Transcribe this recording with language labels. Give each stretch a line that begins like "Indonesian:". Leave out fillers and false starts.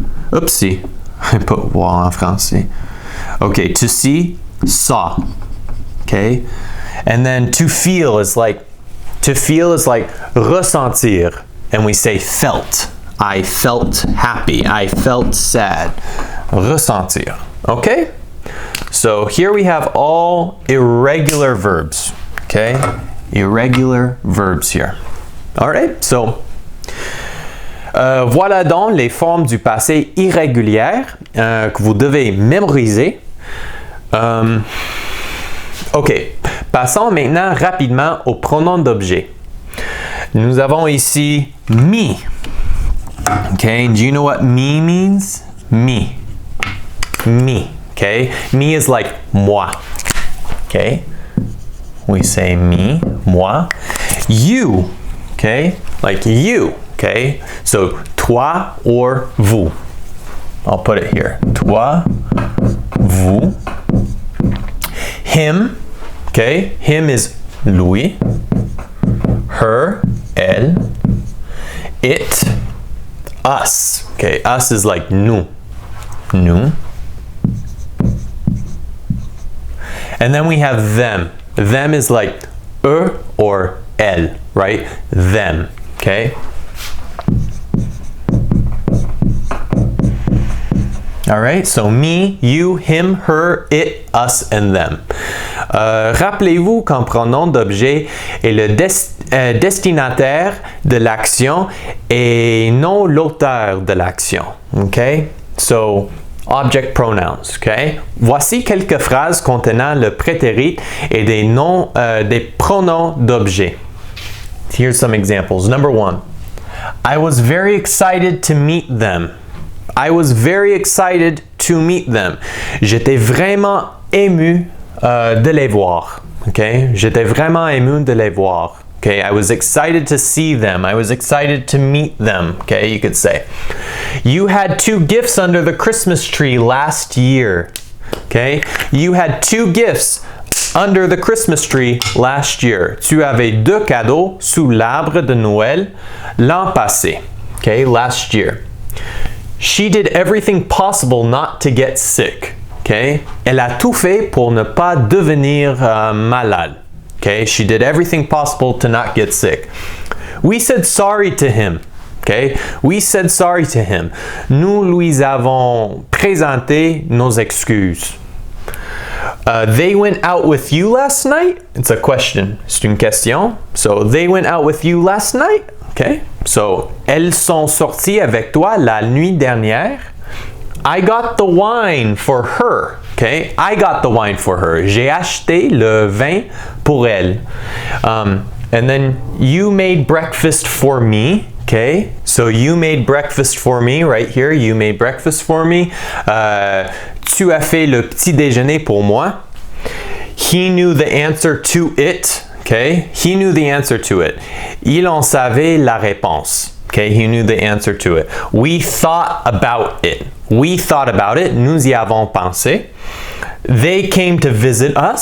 English: Oopsie, I put
French: voir en français.
English: Okay, to see, saw. Okay? And then to feel is like ressentir, and we say felt. I felt happy, I felt sad. Ressentir. Okay? So here we have all irregular verbs. Okay? Irregular verbs here. All right?
French: So voilà donc les formes du passé irrégulières que vous devez mémoriser. OK. Passons maintenant rapidement aux pronoms d'objet. Nous avons ici me.
English: Okay, do you know what me means? Me. Me. Okay, me is like moi. Okay, we say me, moi. You. Okay, like you. Okay, so toi or vous. I'll put it here.
French: Toi, vous. Him.
English: Okay, him is lui. Her, elle. It, us. Okay, us is like nous. Nous. And then we have them. Them is like eux or elle, right? Them. Okay. All right, so me, you, him, her, it, us, and them.
French: Rappelez-vous qu'un pronom d'objet est le destinataire de l'action et non l'auteur de l'action.
English: Okay? So, object pronouns. Okay?
French: Voici quelques phrases contenant le prétérit et des noms, des pronoms d'objet.
English: Here's some examples. Number 1. I was very excited to meet them. I was very excited to meet them.
French: J'étais vraiment ému de les voir. Okay? J'étais vraiment ému de les voir.
English: Okay? I was excited to see them. I was excited to meet them. Okay? You could say. You had 2 gifts under the Christmas tree last year. Okay? You had 2 gifts under the Christmas tree last year.
French: Tu avais 2 cadeaux sous l'arbre de Noël l'an passé.
English: Okay? Last year. She did everything possible not to get sick. Okay?
French: Elle a tout fait pour ne pas devenir malade.
English: Okay? She did everything possible to not get sick. We said sorry to him. Okay? We said sorry to him.
French: Nous lui avons présenté nos excuses.
English: They went out with you last night? It's a question.
French: C'est une question.
English: So, they went out with you last night? Okay?
French: So, elles sont sorties avec toi la nuit dernière?
English: I got the wine for her. Okay? I got the wine for her.
French: J'ai acheté le vin pour elle.
English: And then, you made breakfast for me. Okay? So, you made breakfast for me right here. You made breakfast for me.
French: Tu as fait le petit déjeuner pour moi.
English: He knew the answer to it. Okay? He knew the answer to it.
French: Il en savait la réponse.
English: Okay? He knew the answer to it. We thought about it. We thought about it.
French: Nous y avons pensé.
English: They came to visit us.